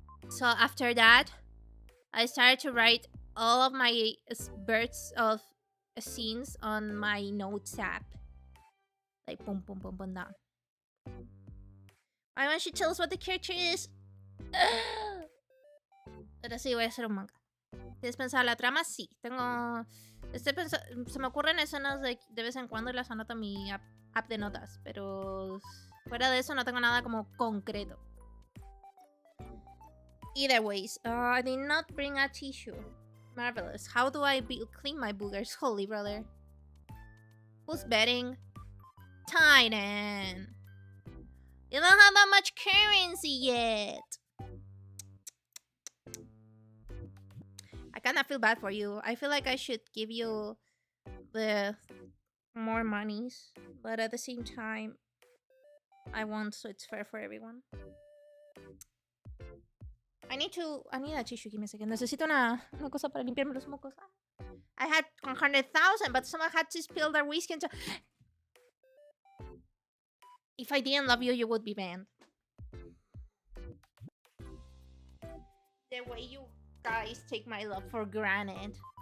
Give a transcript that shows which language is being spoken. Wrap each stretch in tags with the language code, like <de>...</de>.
<en>So after that, I started to write all of my bursts of scenes on my notes app, like boom, down. Why don't you tell us what the character is?</en> <es>Ahora sí voy a hacer un manga. ¿Tienes pensado la trama? Sí. Se me ocurren escenas de vez en cuando y las anoto en mi app de notas. Pero fuera de eso no tengo nada como concreto.</es> <en>Either ways, I did not bring a tissue. Marvelous. How do I clean my boogers? Holy brother. Who's betting? Titan. You don't have that much currency yet. I kinda feel bad for you. I feel like I should give you the more monies, but at the same time, I want so it's fair for everyone. I need a tissue. Give me a second.</en> <es>Necesito una cosa para limpiarme los mocos.</es> <en>I had 100,000, but someone had to spill their whiskey into... If I didn't love you, you would be banned. The way you guys take my love for granted.</en>